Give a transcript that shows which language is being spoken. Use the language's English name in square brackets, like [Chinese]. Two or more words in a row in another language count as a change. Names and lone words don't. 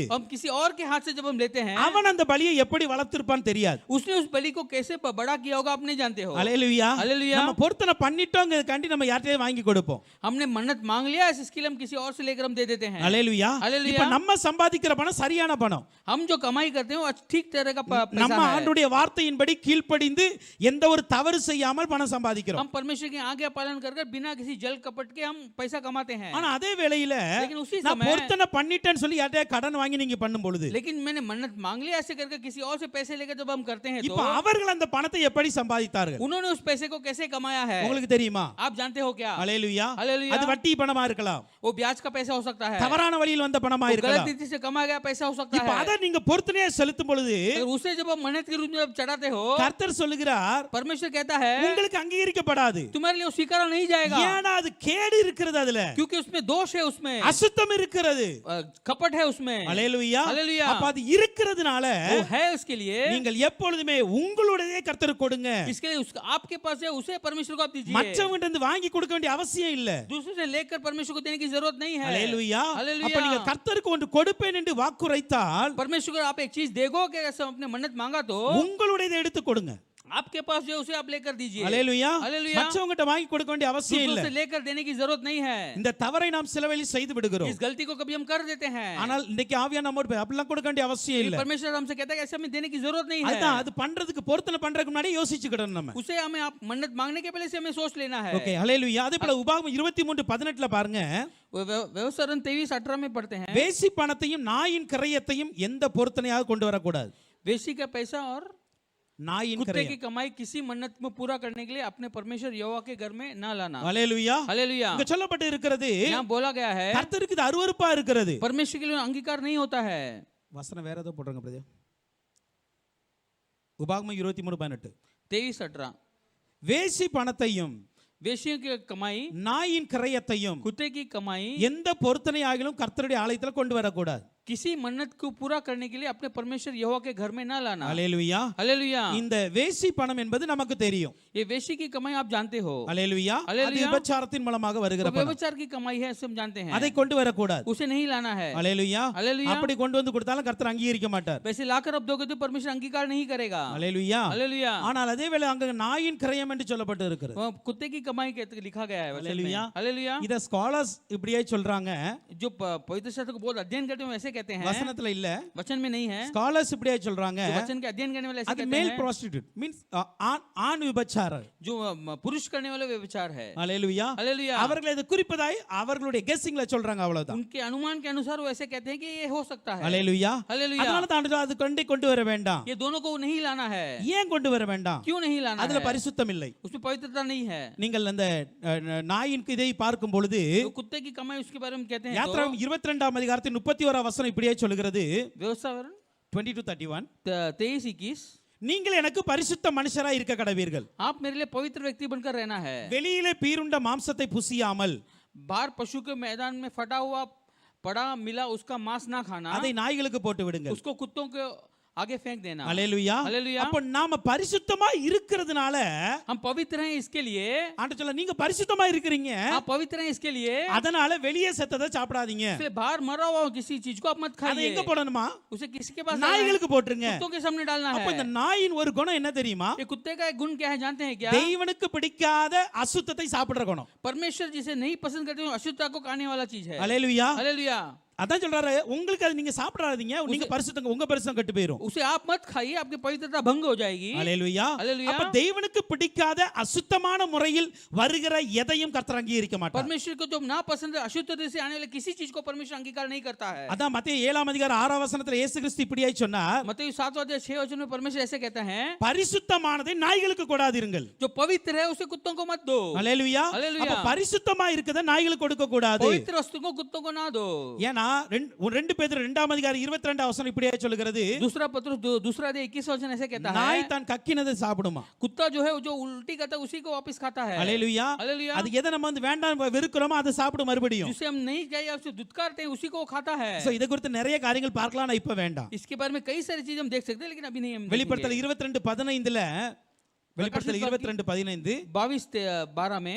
[Hindi] हम किसी और के हाथ से जब हम लेते हैं [Tamil] அவன் அந்த பலியை எப்படி வளர்த்திருப்பான்னு தெரியாது. [Hindi] उसने उस बलि को कैसे बड़ा किया होगा आप नहीं जानते हो [Tamil] அல்லேலூயா. [Hindi] हालेलुया [Tamil] நம்ம பொருத்தனை பண்ணிட்டோங்கிறதுக்காண்டி நம்ம யார்கிட்டயும் வாங்கி கொடுப்போம். [Hindi] हमने मन्नत मांग लिया इसके लिए हम किसी और से लेकर हम दे देते हैं [Tamil] அல்லேலூயா. [Hindi] हालेलुया [Tamil] இப்ப நம்ம சம்பாதிக்கிற பணம் சரியான பணம், [Hindi] हम जो कमाई करते हैं वो ठीक तरह का [Tamil] நம்ம [Hindi] पैसा है [Tamil] ஆண்டுடைய வார்த்தையின்படி கீழ்ப்படிந்து எந்த ஒரு தவறு செய்யாமல் பணம் சம்பாதிக்கிறோம். [Hindi] हम परमेश्वर के आज्ञा पालन कर बिना किसी जल कपट के हम पैसा कमाते हैं [Tamil] ஆனா அதே வேளையில [Hindi] लेकिन उसी [Tamil] நான் [Hindi] समय [Tamil] பொருத்தனை பண்ணிட்டேன்னு சொல்லி யார்கிட்டயா கடன் வாங்கி நீங்க பண்ணும் பொழுது [Hindi] लेकिन मैंने मन्नत मांग लिया ऐसे करके किसी और से पैसे लेकर जब हम करते हैं [Tamil] இப்ப [Hindi] तो [Tamil] அவர்கள் அந்த பணத்தை எப்படி சம்பாதித்தார்கள் [Hindi] उन्होंने उस पैसे को कैसे कमाया है [Tamil] உங்களுக்கு தெரியுமா? [Hindi] आप जानते हो क्या [Tamil] அல்லேலூயா. [Hindi] हालेलुया [Tamil] அது வட்டி பணமா இருக்கலாம், [Hindi] वो ब्याज का पैसा हो सकता है [Tamil] தவறான வழியில் வந்த பணமா [Hindi] वो गलत [Tamil] இருக்கலாம். [Hindi] रीति से कमाया गया पैसा हो सकता [Tamil] இப்ப [Hindi] है [Tamil] அத நீங்க பொருத்தனையா செலுத்தும் பொழுது [Hindi] अगर उसे जब आप मन्नत के रूप में जब चढ़ाते हो [Tamil] கர்த்தர் சொல்லுகிறார் [Hindi] परमेश्वर कहता है [Tamil] உங்களுக்கு அங்கீகரிக்கப்படாது. [Hindi] तुम्हारे लिए वो स्वीकारा नहीं जाएगा [Tamil] ஏன்னா அது கேடு இருக்கிறது, அதுல [Hindi] क्योंकि उसमें दोष है उसमें [Tamil] அசுத்தம் இருக்கிறது. [Hindi] कपट है उसमें [Tamil] அல்லேலூயா. [Hindi] हालेलुया [Tamil] அப்ப அது இருக்கிறதுனால [Hindi] वो है उसके लिए [Tamil] நீங்கள் எப்பொழுதுமே உங்களுடையதே கர்த்தருக்கு கொடுங்க, [Hindi] इसके लिए आपके पास है उसे परमेश्वर को आप दीजिए [Tamil] மற்றவங்கிட்ட இருந்து வாங்கி கொடுக்க வேண்டிய அவசியம் இல்ல. [Hindi] दूसरों से लेकर परमेश्वर को देने की जरूरत नहीं है [Tamil] அல்லேலூயா. [Hindi] हालेलुया [Tamil] அப்ப நீங்க கர்த்தருக்கு ஒன்று கொடுப்பேன் என்று வாக்குரைத்தால் [Hindi] परमेश्वर को आप एक चीज देगो कि ऐसा अपने मन्नत मांगा तो [Tamil] உங்களுடையதை எடுத்து கொடுங்க. [Hindi] आपके पास जो है उसे आप लेकर दीजिए। [Tamil] அல்லேலூயா. [Hindi] हालेलुया। [Tamil] மற்றவங்ககிட்ட வாங்கி கொடுக்க வேண்டிய அவசியம் [Hindi] दूसरों [Tamil] இல்லை. [Hindi] से लेकर देने की जरूरत नहीं है। [Tamil] இந்த தவறை நாம் சில வேளை செய்து விடுகிறோம். [Hindi] इस गलती को कभी हम कर देते हैं। [Tamil] ஆனால் இன்னைக்கு ஆவியான நம்மோடு அப்படிலாம் கொடுக்க வேண்டிய அவசியம் இல்லை. [Hindi] परमेश्वर हमसे कहता है कि ऐसे हमें देने की जरूरत नहीं है। [Tamil] அதுதான் அது பண்றதுக்கு பொருத்தனை பண்றதுக்கு முன்னாடி யோசிச்சுக்கிடணும் நம்ம. [Hindi] उसे हमें आप मन्नत मांगने के पहले से हमें सोच लेना है। [Tamil] ஓகே ஹalleluya. அதே போல உபாகமம் 23:18 பாருங்க. [Hindi] व्यवसरण 23:18 में पढ़ते हैं, [Tamil] வேசி பணத்தையும் நாயின் கிரயத்தையும் எந்த பொருத்தனையாக கொண்டு வரக்கூடாது. [Hindi] वेशी का पैसा और [Tamil] நாயின் [Hindi] कुत्ते की [Tamil] கிரயம். [Hindi] कमाई किसी मन्नत में पूरा करने के लिए अपने परमेश्वर यहोवा के घर में ना लाना। [Tamil] ஹalleluya. [Hindi] हालेलुया। [Tamil] இங்க சொல்லப்பட்டு இருக்கிறது [Hindi] यहाँ बोला गया है [Tamil] கர்த்தருக்கு இது அருவருப்பா இருக்கிறது. [Hindi] परमेश्वर के लिए अंगीकार नहीं होता है। [Tamil] வசனம் வேற ஏதோ போடுறாங்க பிரதர். உபாகமம் 23:18 [Hindi] 23:18 [Tamil] வேசி பணத்தையும் [Hindi] वेशियों की कमाई, [Tamil] நாயின் கிரயத்தையும் [Hindi] कुत्ते की कमाई [Tamil] எந்த பொருத்தனை ஆகிலும் கர்த்தருடைய ஆலயத்துல கொண்டு வரக்கூடாது. [Hindi] किसी मन्नत को पूरा करने के लिए अपने परमेश्वर यहोवा के घर में ना लाना। [Tamil] ஹalleluya. [Hindi] हालेलुया। [Tamil] இந்த வேசி பணம் என்பது நமக்கு தெரியும். [Hindi] ये वेशी की कमाई आप जानते हो। [Tamil] ஹalleluya. அது ஹalleluya. விபச்சாரத்தின் மூலமாக வருகிற [Hindi] तो [Tamil] பணம். [Hindi] व्यभिचार की कमाई है, हम जानते हैं। [Tamil] அதை கொண்டு வரக்கூடாது. [Hindi] उसे नहीं लाना है। [Tamil] ஹalleluya. ஹalleluya. அப்படி கொண்டு வந்து கொடுத்தாலும் கர்த்தர் அங்கீகரிக்க மாட்டார். [Hindi] वैसे लाकर अब दोगे तो परमेश्वर अंगीकार नहीं करेगा। [Tamil] ஹalleluya. [Hindi] हालेलुया। [Tamil] ஆனால் அதே வேளை அங்க நாயின் கிரயம் என்று சொல்லப்பட்டு இருக்கிறது. [Hindi] वहाँ कुत्ते की कमाई के लिखा गया है वचन में। हालेलुया। हालेलुया। [Tamil] இத ஸ்காலர்ஸ் இப்படியே சொல்றாங்க. [Hindi] जो पवित्र शास्त्र को बहुत अध्ययन करते हैं वैसे कहते हैं, [Tamil] வசனத்துல இல்ல, [Hindi] वचन में नहीं है। [Tamil] ஸ்காலர்ஸ் இப்படியே சொல்றாங்க. [Hindi] जो वचन के अध्ययन करने वाले ऐसे [Tamil] அது [Hindi] कहते [Tamil] மேல் [Hindi] हैं, [English] prostitute means [Tamil] ஆண் விபச்சாரர். [Hindi] जो पुरुष करने वाले व्यभिचार है। [Tamil] ஹalleluya. [Hindi] हालेलुया। [Tamil] அவர்கள் இதை குறிப்பதாய் அவர்களுடைய கெஸ்ஸிங்ல சொல்றாங்க அவ்வளவுதான். [Hindi] उनके अनुमान के अनुसार वो ऐसे कहते हैं कि ये हो सकता है। [Tamil] ஹalleluya. [Hindi] हालेलुया। [Tamil] அதனால தான் அது கொண்டு வர வேண்டாம். [Hindi] ये दोनों को नहीं लाना है। [Tamil] ஏன் கொண்டு வர வேண்டாம்? [Hindi] क्यों नहीं लाना [Tamil] அதுல [Hindi] है? [Tamil] பரிசுத்தம் இல்லை. [Hindi] उसमें पवित्रता नहीं है। [Tamil] நீங்கள் அந்த நாயின் இதை பார்க்கும் பொழுது [Hindi] तो कुत्ते की कमाई उसके बारे में कहते हैं, [Tamil] யாத்ராகமம் 22 அதிகாரத்தின் 31 வசனம் இப்படியே சொல்கிறது. [Hindi] व्यवसाय 22:31 23:21 [Tamil] நீங்கள் எனக்கு பரிசுத்த மனுஷராய் இருக்க கடவீர்கள். [Hindi] आप मेरे लिए पवित्र व्यक्ति बनकर रहना है। [Tamil] வெளியிலே பீருண்ட மாம்சத்தை புசியாமல் [Hindi] बाहर पशु के मैदान में फटा हुआ पड़ा मिला उसका मांस ना खाना, [Tamil] அதை நாய்களுக்கு போட்டு விடுங்கள். [Hindi] उसको कुत्तों के आगे फेंक देना। [Tamil] ஹalleluya. [Hindi] हालेलुया। [Tamil] அப்ப நாம பரிசுத்தமா இருக்கிறதுனால [Hindi] हम पवित्र हैं इसके लिए, [Tamil] ஆண்டவர் சொல்ல நீங்க பரிசுத்தமா இருக்கிறீங்க, [Hindi] आप पवित्र हैं इसके लिए, [Tamil] அதனால வெளியே செத்ததை சாப்பிடாதீங்க. [Hindi] इसलिए बाहर मरा हुआ किसी चीज को आप मत [Tamil] அதை [Hindi] खाइए। [Tamil] எங்க போடணுமா? [Hindi] उसे किसी के पास डालना है? [Tamil] நாய்களுக்கு போட்டுருங்க. [Hindi] कुत्तों के सामने डालना [Tamil] அப்ப இந்த [Hindi] है। [Tamil] நாயின் ஒரு குணம் என்ன தெரியுமா? [Hindi] ये कुत्ते का एक गुण क्या है जानते हैं क्या? [Tamil] தெய்வனுக்கு பிடிக்காத அசுத்தத்தை சாப்பிடுற குணம். [Hindi] परमेश्वर जिसे नहीं पसंद करते हो अशुद्धता को खाने वाला चीज है। [Tamil] ஹalleluya. [Hindi] हालेलुया। [Tamil] அதான் சொல்றாரு, உங்களுக்கு அது நீங்க சாப்பிடாதீங்க, நீங்க பரிசுத்தங்க, உங்க பரிசுத்தம் கெட்டு போயிடும். [Hindi] उसे आप मत खाइए, आपकी पवित्रता भंग हो जाएगी। [Tamil] ஹalleluya. [Hindi] हालेलुया। [Tamil] அப்ப தெய்வனுக்கு பிடிக்காத அசுத்தமான முறையில் வருகிற எதையும் கர்த்தர் அங்கீகரிக்க மாட்டார். [Hindi] परमेश्वर को जो ना पसंद है अशुद्ध तरह से आने वाले किसी चीज को परमेश्वर अंगीकार नहीं करता है। [Tamil] அதான் மத்தேயு 7 அதிகாரம் 6 வசனத்துல இயேசு கிறிஸ்து இப்படியே சொன்னார், [Hindi] मत्ती 7:6 में परमेश्वर ऐसे कहता है, [Tamil] பரிசுத்தமானதை நாய்களுக்கு கொடாதீர்கள். [Hindi] जो पवित्र है उसे कुत्तों को मत दो। [Tamil] ஹalleluya. [Hindi] हालेलुया। [Tamil] அப்ப பரிசுத்தமா இருக்கத நாய்களுக்கு கொடுக்க கூடாது. [Hindi] पवित्र वस्तु को कुत्तों को ना दो। [Tamil] ஏனா 2 பேதுரு 2 அதிகாரம் 22 வசனம் இப்படியே சொல்லுகிறது, [Hindi] दूसरा पत्रुस दूसरा अध्याय 21 वचन ऐसे कहता है, [Tamil] நாய் தான் கக்கினதை சாப்பிடுமா. [Hindi] कुत्ता जो है जो उल्टी करता है उसी को वापस खाता है। [Tamil] ஹalleluya. [Hindi] हालेलुया। [Tamil] அது எதை நம்ம வந்து வேண்டாம் வெறுக்கிறோமோ அதை சாப்பிடும் மறுபடியும். [Hindi] जिसे हम नहीं चाहिए उसे दुत्कारते हैं उसी को वो खाता है। [Tamil] சோ இத குறித்து நிறைய காரியங்கள் பார்க்கலாம், நான் இப்ப வேண்டாம். [Hindi] इसके बारे में कई सारी चीजें हम देख सकते हैं लेकिन अभी नहीं हम [Tamil] வெளிப்படுத்தல் 22:15ல வெளிப்படுத்தல் 22:15 [Hindi] 22:12 में